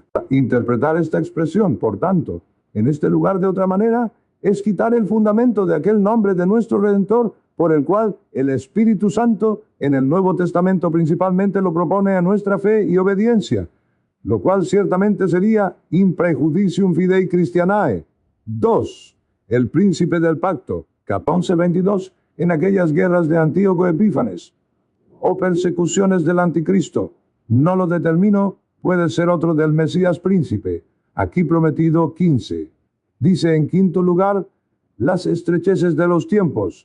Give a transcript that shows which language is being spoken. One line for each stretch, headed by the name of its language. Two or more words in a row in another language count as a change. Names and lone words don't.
Spanish: Interpretar esta expresión, por tanto, en este lugar de otra manera, es quitar el fundamento de aquel nombre de nuestro Redentor, por el cual el Espíritu Santo en el Nuevo Testamento principalmente lo propone a nuestra fe y obediencia, lo cual ciertamente sería
Latin: in prejudicium fidei Christianae.
Spanish: 2. El príncipe del pacto, cap 11:22, en aquellas guerras de Antíoco Epífanes, o persecuciones del anticristo. No lo determino, puede ser otro del Mesías príncipe, aquí prometido 15. Dice en quinto lugar, las estrecheces de los tiempos.